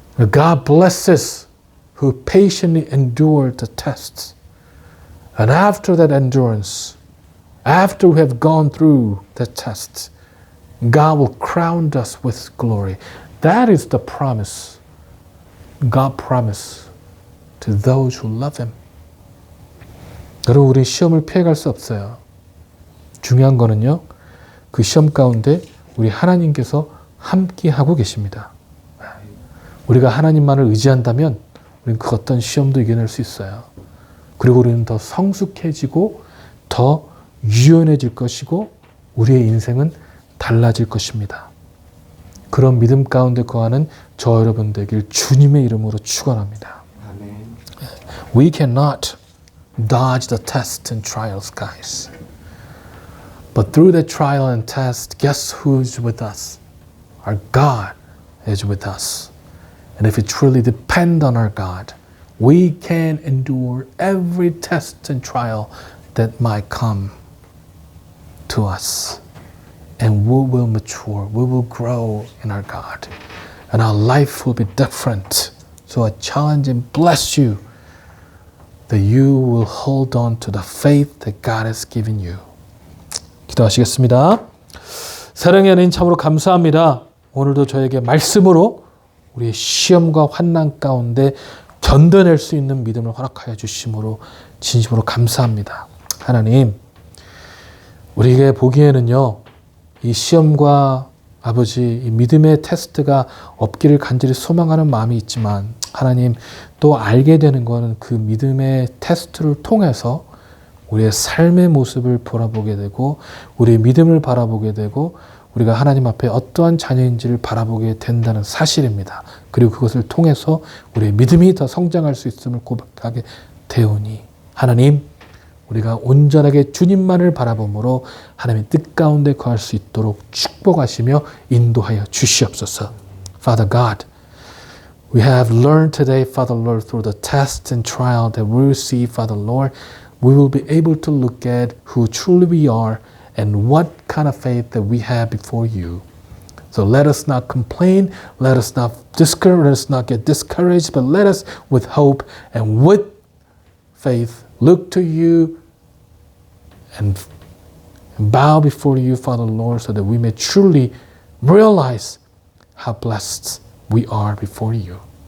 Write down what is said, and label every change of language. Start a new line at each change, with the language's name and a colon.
English: God blesses who patiently endure the tests. And after that endurance, after we have gone through the tests, God will crown us with glory. That is the promise God promised to those who love Him.
Korean: 여러분, 우리 시험을 피해갈 수 없어요. 중요한 거는요, 그 시험 가운데 우리 하나님께서 함께하고 계십니다. 우리가 하나님만을 의지한다면 우리는 그 어떤 시험도 이겨낼 수 있어요. 그리고 우리는 더 성숙해지고 더 유연해질 것이고 우리의 인생은 달라질 것입니다. 그런 믿음 가운데 거하는 저 여러분 되길 주님의 이름으로 축원합니다.
English: We cannot dodge the tests and trials, guys. But through the trial and test, guess who's with us? Our God is with us. And if we truly depend on our God, we can endure every test and trial that might come to us. And we will mature, we will grow in our God. And our life will be different. So I challenge and bless you that you will hold on to the faith that God has given you.
Korean: 기도하시겠습니다. 사랑의 하나님, 참으로 감사합니다. 오늘도 저에게 말씀으로 우리의 시험과 환난 가운데 견뎌낼 수 있는 믿음을 허락하여 주심으로 진심으로 감사합니다. 하나님, 우리에게 보기에는요, 이 시험과 아버지, 이 믿음의 테스트가 없기를 간절히 소망하는 마음이 있지만, 하나님, 또 알게 되는 것은 그 믿음의 테스트를 통해서 우리의 삶의 모습을 돌아보게 되고, 우리의 믿음을 바라보게 되고, 우리가 하나님 앞에 어떠한 자녀인지를 바라보게 된다는 사실입니다. 그리고 그것을 통해서 우리의 믿음이 더 성장할 수 있음을 고백하게 되오니, 하나님, 우리가 온전하게 주님만을 바라봄으로 하나님의 뜻 가운데 거할 수 있도록 축복하시며 인도하여 주시옵소서.
English: Father God, we have learned today, Father Lord, through the test and trial that we receive, Father Lord, we will be able to look at who truly we are and what kind of faith that we have before you. So let us not complain, let us not get discouraged, but let us with hope and with faith look to you and bow before you, Father Lord, so that we may truly realize how blessed we are before you.